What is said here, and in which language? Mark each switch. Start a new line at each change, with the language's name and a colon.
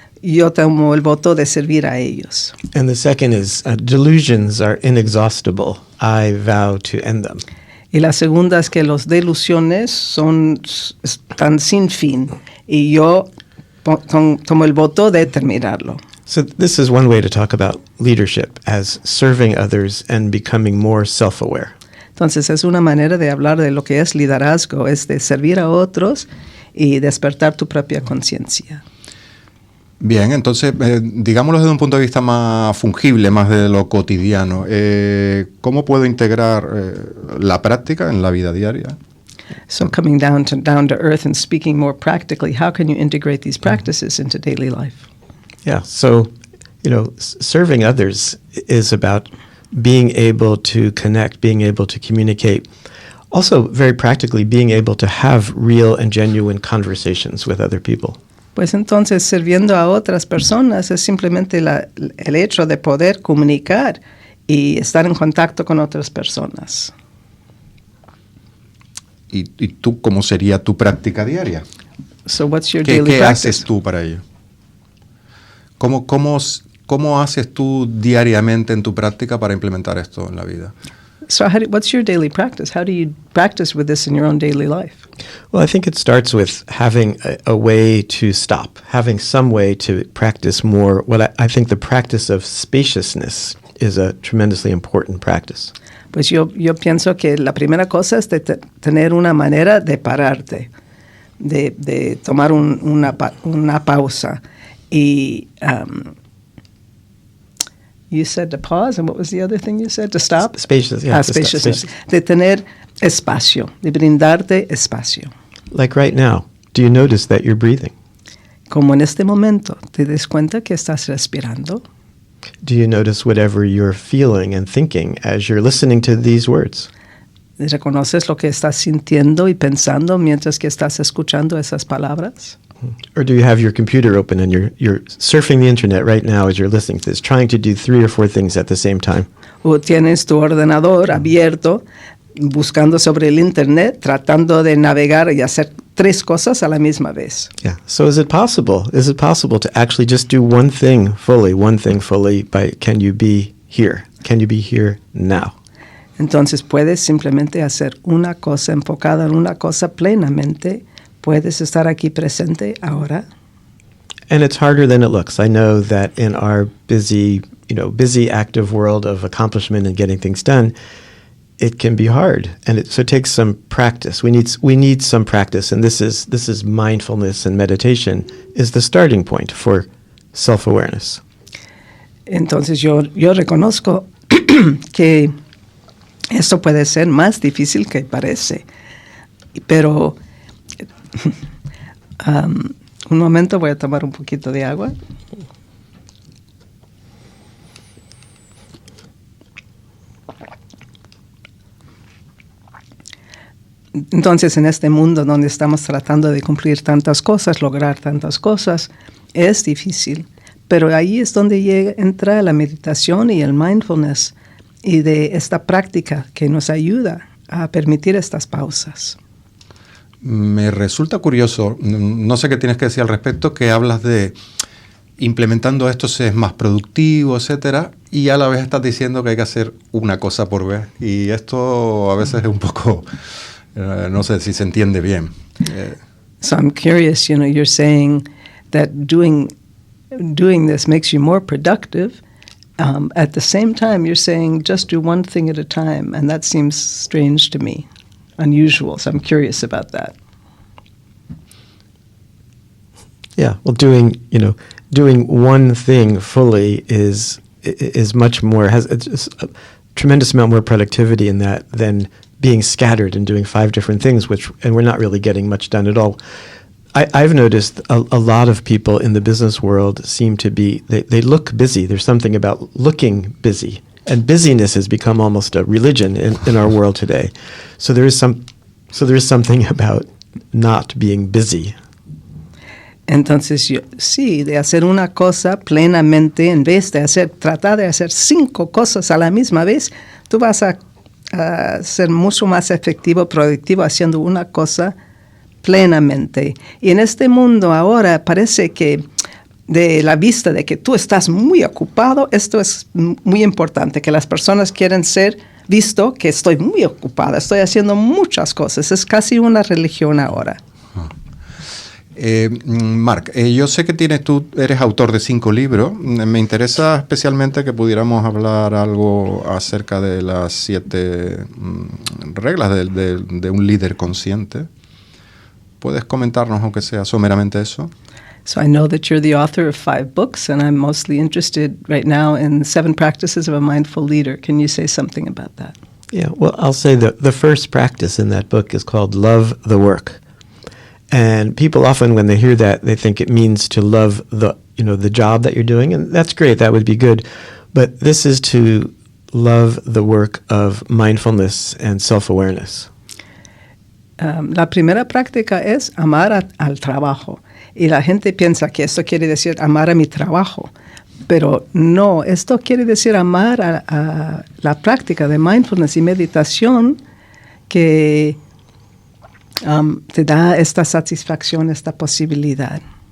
Spanish: yo tomo el voto de servir a ellos.
English: And the second is delusions are inexhaustible. I vow to end them.
Spanish: Y la segunda es que las delusiones están sin fin y yo tomo el voto de terminarlo.
English: So this is one way to talk about leadership as serving others and becoming more self-aware.
Spanish: Entonces es una manera de hablar de lo que es liderazgo, es de servir a otros y despertar tu propia conciencia. Bien, entonces, digámoslo desde un punto de vista más fungible, más de lo cotidiano. ¿Cómo puedo integrar la práctica en la vida diaria?
English: So coming down to earth and speaking more practically, how can you integrate these practices into daily life? Yeah, so, serving others is about being able to connect, being able to communicate. Also, very practically, being able to have real and genuine conversations with other people.
Spanish: Pues entonces, sirviendo a otras personas es simplemente el hecho de poder comunicar y estar en contacto con otras personas. ¿Y tú cómo sería tu práctica diaria?
English: So what's your daily
Spanish: ¿Qué
English: practice?
Spanish: haces tú para ello? ¿Cómo haces tú diariamente en tu práctica para implementar esto en la vida?
English: So what's your daily practice? How do you practice with this in your own daily life? Well, I think it starts with having a way to stop, having some way to practice more. I think the practice of spaciousness is a tremendously important practice.
Spanish: Pues yo pienso que la primera cosa es de tener una manera de pararte, de tomar una pausa.
English: Y you said to pause, and what was the other thing you said? To stop? Spacious, yeah. Spaciousness.
Spanish: De tener espacio, de brindarte espacio.
English: Like right now, do you notice that you're breathing?
Spanish: Como en este momento, ¿te das cuenta que estás respirando?
English: Do you notice whatever you're feeling and thinking as you're listening to these words?
Spanish: ¿Reconoces lo que estás sintiendo y pensando mientras que estás escuchando esas palabras?
English: Or do you have your computer open and you're surfing the internet right now as you're listening to this, trying to do 3 or 4 things at the same time?
Spanish: O tienes tu ordenador abierto, buscando sobre el internet, tratando de navegar y hacer 3 cosas a la misma vez.
English: Yeah. So is it possible? Is it possible to actually just do one thing fully by can you be here? Can you be here now?
Spanish: Entonces puedes simplemente hacer una cosa enfocada en una cosa plenamente. Puedes estar aquí presente ahora.
English: And it's harder than it looks. I know that in our busy active world of accomplishment and getting things done, it can be hard, and so it takes some practice. We need some practice, and this is mindfulness and meditation is the starting point for self-awareness.
Spanish: Entonces yo reconozco que esto puede ser más difícil que parece, pero un momento, voy a tomar un poquito de agua. Entonces, en este mundo donde estamos tratando de cumplir tantas cosas, lograr tantas cosas, es difícil. Pero ahí es donde entra la meditación y el mindfulness y de esta práctica que nos ayuda a permitir estas pausas. Me resulta curioso, no sé qué tienes que decir al respecto, que hablas de implementando esto se es más productivo, etcétera, y a la vez estás diciendo que hay que hacer una cosa por vez. Y esto a veces es un poco... no sé si se entiende bien.
English: So I'm curious, you're saying that doing this makes you more productive. At the same time, you're saying just do one thing at a time, and that seems strange to me, unusual. So I'm curious about that. Yeah, well, doing one thing fully is much more, has a tremendous amount more productivity in that than being scattered and doing 5 different things, and we're not really getting much done at all. I've noticed a lot of people in the business world seem to be, they look busy. There's something about looking busy. And busyness has become almost a religion in our world today. So there is something about not being busy.
Spanish: Entonces, sí, de hacer una cosa plenamente, en vez de tratar de hacer 5 cosas a la misma vez, tú vas a ser mucho más efectivo, productivo, haciendo una cosa plenamente. Y en este mundo ahora parece que de la vista de que tú estás muy ocupado. Esto es muy importante, que las personas quieren ser visto que estoy muy ocupada, estoy haciendo muchas cosas. Es casi una religión ahora. Marc, yo sé que tú eres autor de 5 libros. Me interesa especialmente que pudiéramos hablar algo acerca de las 7 reglas de un líder consciente. ¿Puedes comentarnos, aunque sea someramente eso?
English: So I know that you're the author of 5 books, and I'm mostly interested right now in 7 practices of a mindful leader. Can you say something about that? Yeah, well, I'll say the first practice in that book is called Love the Work. And people often, when they hear that, they think it means to love the job that you're doing, and that's great, that would be good. But this is to love the work of mindfulness and self-awareness.
Spanish: La primera práctica es amar al trabajo. Y la gente piensa que esto quiere decir amar a mi trabajo. Pero no, esto quiere decir amar a la práctica de mindfulness y meditación que te da esta satisfacción, esta posibilidad.